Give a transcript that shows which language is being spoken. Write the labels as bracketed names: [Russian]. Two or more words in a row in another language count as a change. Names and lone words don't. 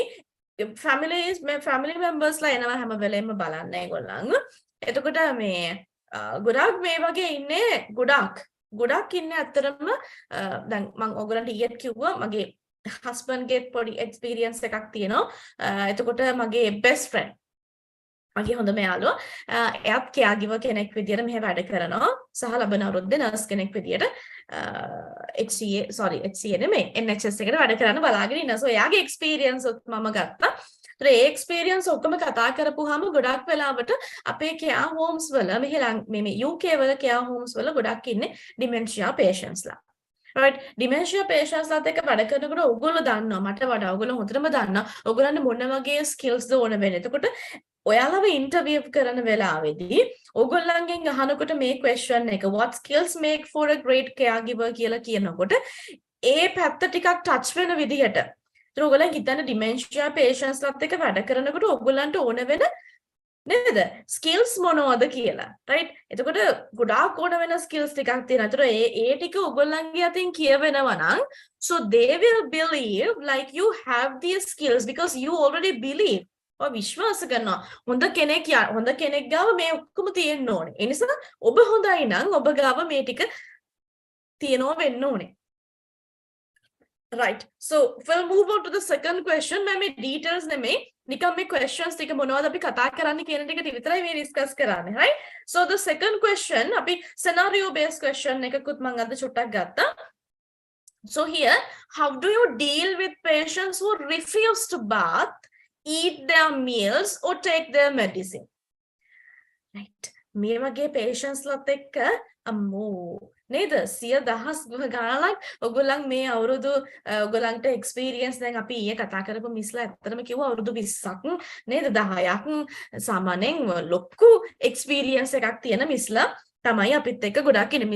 [English] family members [Sinhala] ලා එනවා හැම වෙලෙම බලන්න ඒගොල්ලන්. එතකොට මේ ගොඩක් මේ වගේ ඉන්නේ ගොඩක් ඉන්නේ ඇත්තටම. දැන් මම ඔයගලන්ට ඊයේත් කිව්වා මගේ husband ගේ පොඩි experience එකක් තියෙනවා. එතකොට මගේ [English] best friend, [Sinhala] මගේ හොඳම යාළුවා, එයාත් caregiver කෙනෙක් විදියට මෙහෙ වැඩ කරනවා සහ ලබන අවුරුද්දේ nurse කෙනෙක් විදියට HCA නෙමෙයි NHS එකට වැඩ කරන්න බලාගෙන ඉන්නවා. so එයාගේ experience උත් මම ගත්තා. ඒ experience ඔක්කොම කතා කරපුවාම ගොඩක් වෙලාවට අපේ [English] care homes [Sinhala] වල මේ UK වල [English] care homes [Sinhala] වල ගොඩක් ඉන්නේ [English] dementia patients [Sinhala] ලා. right. [English] dementia patients [Sinhala] ලාත් එක්ක වැඩ කරනකොට ඔයගොල්ලෝ දන්නවා, මට වඩා ඔයගොල්ලෝ හොඳටම දන්නවා ඔයගොල්ලන්ට මොන වගේ skills ද ඕන වෙන්නේ. එතකොට ඔයාලව ඉන්ටර්වියු කරන වෙලාවේදී ඔයගොල්ලන්ගෙන් අහනකොට මේ question එක [English] what skills make for a great caregiver [Sinhala] කියලා කියනකොට ඒ පැත්ත ටිකක් touch වෙන විදිහට ඔයගොල්ලන් හිතන්න [English] dementia patients [Sinhala] ලාත් එක්ක වැඩ කරනකොට ඔයගොල්ලන්ට ඕන වෙන නේද skills මොනවද කියලා. right. එතකොට ගොඩාක් ඕන වෙන skills ටිකක් තියෙනවා. ඒතර ඒ ටික ඔයගොල්ලන්ගේ අතින් කියවෙනවා නම් [English] so they will believe like you have these skills because you already believe. [Sinhala] ඔය විශ්වාස කරනවා හොඳ කෙනෙක් ගාව මේ ඔක්කොම තියෙන්න ඕනේ. ඒ නිසා ඔබ හොඳයි නම් ඔබ ගාව මේ ටික තියෙනවා වෙන්න ඕනේ. [English] right. so we'll move on to the second question. [Sinhala] මම මේ details නෙමෙයි නිකම් මේ questions ටික මොනවද අපි කතා කරන්න කියන ටික විතරයි මේ discuss කරන්නේ. [English] right. so the second question අපි scenario based question [Sinhala] එකකුත් මම අද චුට්ටක් ගත්තා. [English] so here, how do you deal with patients who refuse to bath, eat their meals or take their medicine? right. [Sinhala] මේ වගේ patients ලාත් එක්ක අම්මෝ නේද 100,000 ගණනක් ඔයගොල්ලන් මේ අවුරුදු ඔයගොල්ලන්ට experience දැන් අපි ඊයේ කතා කරපු මිස්ලා ඇත්තටම කිව්වා අවුරුදු 20ක් නේද 10ක් සාමාන්‍යයෙන් ලොකු experience එකක් තියෙන මිස්ලා තමයි අපිත් එක්ක ගොඩක් ඉන්නේ.